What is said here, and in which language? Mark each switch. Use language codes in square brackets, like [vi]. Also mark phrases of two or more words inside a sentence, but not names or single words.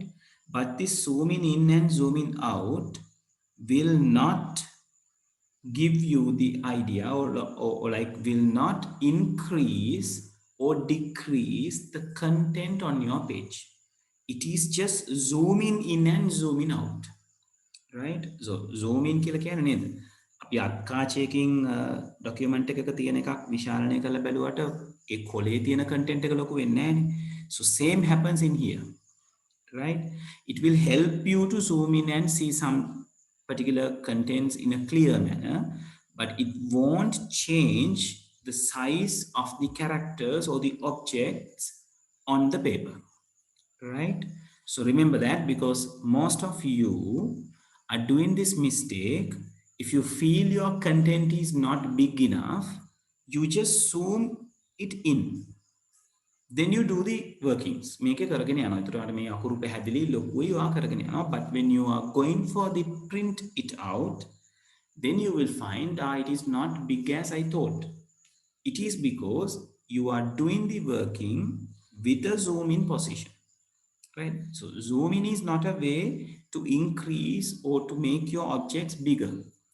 [en] But this zooming in and zooming out will not give you the idea, or like will not increase or decrease the content on your page. It is just zooming in and zooming out, right? So zoom in [si] කියලා කියන්නේ නේද? අපි අක්කාචයකින් ඩොකියුමන්ට් එකක තියෙන එකක් විශාලනය කරලා බැලුවට ඒ කොලේ තියෙන content එක ලොකු වෙන්නේ නැහැනේ. [en] So same happens in here, right? It will help you to zoom in and see some particular contents in a clear manner, but it won't change the size of the characters or the objects on the paper, right? So remember that, because most of you are doing this mistake. If you feel your content is not big enough, you just zoom it in, then you do the workings. [si] මේක කරගෙන යනවා. ඒතරට මේ අකුරු පැහැදිලි ලොකුයි ඔයා කරගෙන යනවා. [en] But when you are going for the print it out, then you will find it is not big as I thought. It is because you are doing the working with a zoom in position, right? So zooming is not a way to increase or to make your objects bigger, right?